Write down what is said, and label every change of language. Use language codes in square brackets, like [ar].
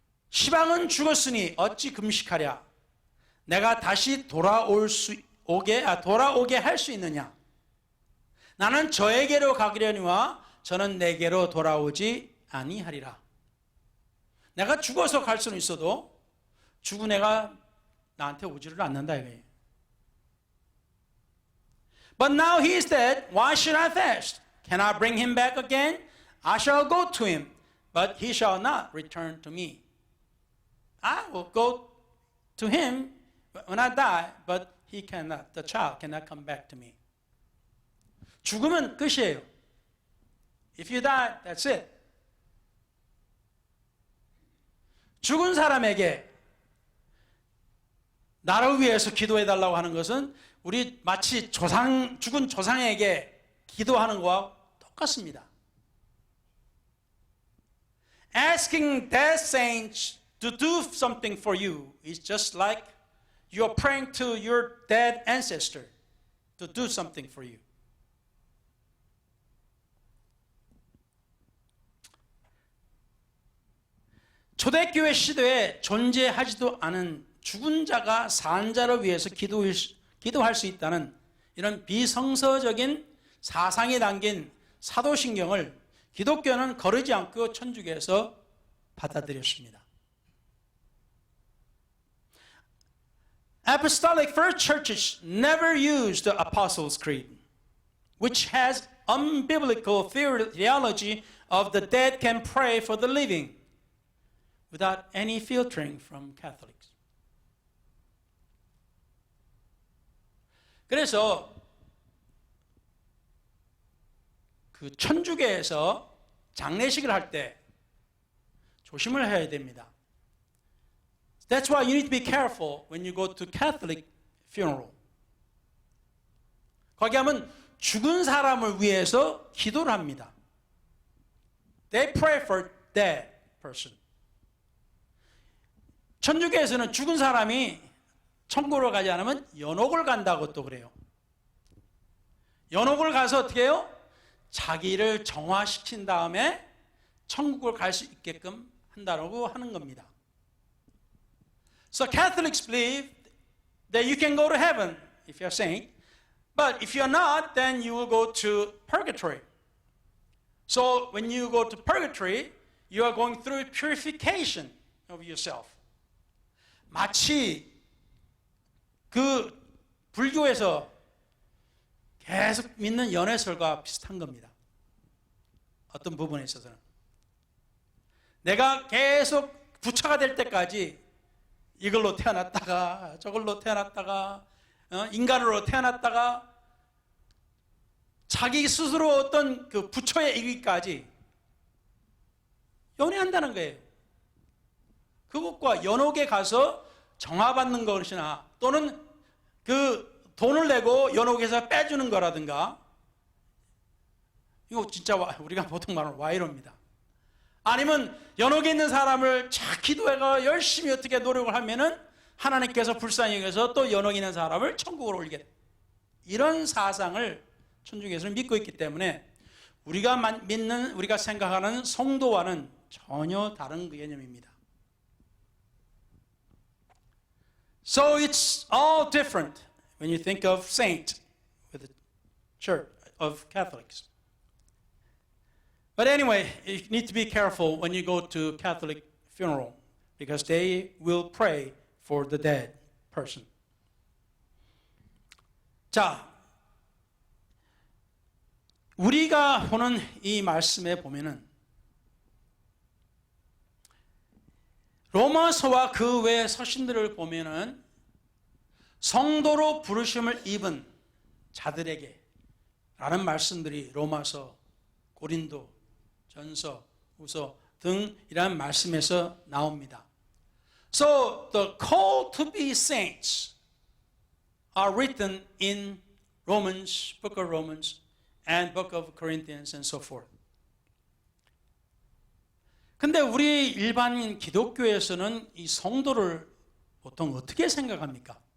[ko] 시방은 죽었으니 어찌 금식하랴? 내가 다시 돌아오게 할 수 있느냐? 나는 저에게로 가기려니와 저는 내게로 돌아오지 아니하리라. 내가 죽어서 갈 수는 있어도 죽은 애가 나한테 오지를 않는다 이거예요. [en] But now he is dead. Why should I fast? Can I bring him back again? I shall go to him, but he shall not return to me. I will go to him when I die, but he cannot. The child cannot come back to me. [ko] 죽으면 끝이에요. [en] If you die, that's it. [ko] 죽은 사람에게 나를 위해서 기도해달라고 하는 것은 우리 마치 죽은 조상에게 기도하는 것과 똑같습니다. [en] Asking dead saints to do something for you is just like you're praying to your dead ancestor to do something for you. [ko] 초대교회 시대에 존재하지도 않은 죽은 자가 산 자를 위해서 기도할 수 있다는 이런 비성서적인 사상이 담긴 사도신경을 기독교는 거르지 않고 천주교에서 받아들였습니다. [en] Apostolic first churches never used the Apostles' Creed, which has unbiblical theology of the dead can pray for the living without any filtering from Catholics. [ko] 그래서 그 천주교에서 장례식을 할 때 조심을 해야 됩니다. [en] That's why you need to be careful when you go to Catholic funeral. [ko] 거기 하면 죽은 사람을 위해서 기도를 합니다. [en] They pray for dead person. [ko] 천주교에서는 죽은 사람이 천국으로 가지 않으면 연옥을 간다고 또 그래요. 연옥을 가서 어떻게 해요? 자기를 정화시킨 다음에 천국을 갈 수 있게끔 한다고 하는 겁니다. [en] So Catholics believe that you can go to heaven if you're a saint, but if you're not, then you will go to purgatory. So when you go to purgatory, you are going through purification of yourself. [ko] 마치 그 불교에서 계속 믿는 연회설과 비슷한 겁니다. 어떤 부분에 있어서는 내가 계속 부처가 될 때까지 이걸로 태어났다가 저걸로 태어났다가 인간으로 태어났다가 자기 스스로 어떤 그 부처에 이르기까지 연회한다는 거예요. 그것과 연옥에 가서 정화받는 것이나 또는 그 돈을 내고 연옥에서 빼주는 거라든가, 이거 진짜 우리가 보통 말하는 와이로입니다. 아니면 연옥에 있는 사람을 잘 기도해가 열심히 어떻게 노력을 하면은 하나님께서 불쌍히 여겨서 또 연옥에 있는 사람을 천국으로 올리게 이런 사상을 천주교에서는 믿고 있기 때문에 우리가 생각하는 성도와는 전혀 다른 개념입니다. [en] So it's all different when you think of saint with the Church of Catholics. But anyway, you need to be careful when you go to Catholic funeral because they will pray for the dead person. [ko] 자, 우리가 보는 이 말씀에 보면은 로마서와 그 외 서신들을 보면은 성도로 부르심을 입은 자들에게 라는 말씀들이 로마서, 고린도, 전서, 후서 등 이런 말씀에서 나옵니다. [en] So the call to be saints are written in Romans, book of Romans and book of Corinthians and so forth. [ko] 근데 우리 일반 기독교에서는 이 성도를 보통 어떻게 생각합니까?